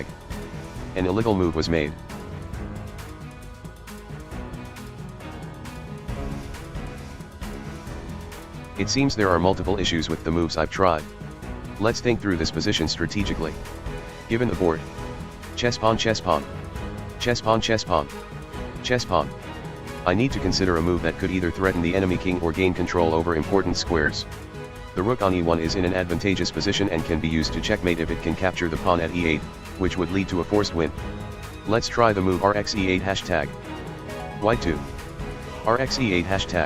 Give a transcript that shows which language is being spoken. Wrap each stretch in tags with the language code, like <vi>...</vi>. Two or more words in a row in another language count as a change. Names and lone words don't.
<en>An illegal move was made. It seems there are multiple issues with the moves I've tried. Let's think through this position strategically. Given the board. Chess pawn, chess pawn. Chess pawn, chess pawn. Chess pawn. I need to consider a move that could either threaten the enemy king or gain control over important squares. The rook on e1 is in an advantageous position and can be used to checkmate if it can capture the pawn at e8, which would lead to a forced win. Let's try the move rxe8 hashtag. White 2. rxe8 hashtag.</en>